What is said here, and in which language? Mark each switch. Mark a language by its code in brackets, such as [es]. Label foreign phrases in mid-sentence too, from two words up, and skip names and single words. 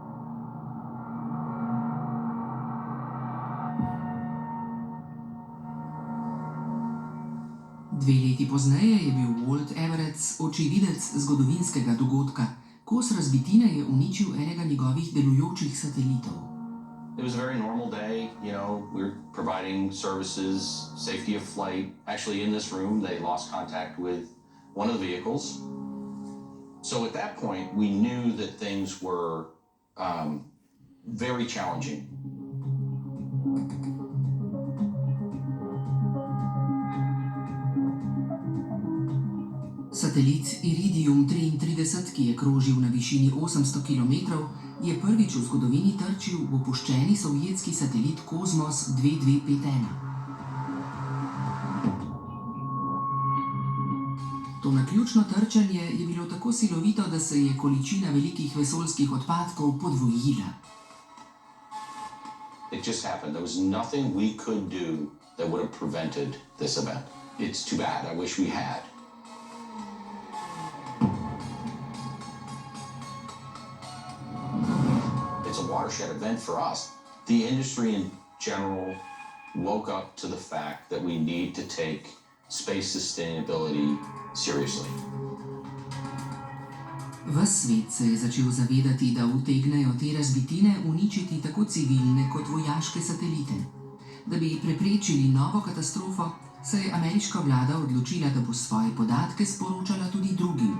[sl] Dve leti pozneje je bil Walt Everett očividec zgodovinskega dogodka. Kos razbitine je uničil enega njegovih delujočih satelitov. [en] It was a very normal day, we're providing services, safety of flight. Actually, in this room, they lost contact with one of the vehicles. So at that point, we knew that things were very challenging. [sl] Satelit Iridium 33, ki je krožil na višini 800 km, je prvič v zgodovini trčil v opuščeni sovjetski satelit Kozmos 2251. To naključno trčenje je bilo tako silovito, da se je količina velikih vesoljskih odpadkov podvojila. [en] It just happened. There was nothing we could do that would have prevented this event. It's too bad. I wish we had. It's a watershed event for us. The industry in general woke up to the fact that we need to take space sustainability seriously. [sl] Ves svet se je začel zavedati, da utegnejo te razbitine uničiti tako civilne kot vojaške satelite. Da bi preprečili novo katastrofo, se je ameriška vlada odločila, da bo svoje podatke sporočala tudi drugim.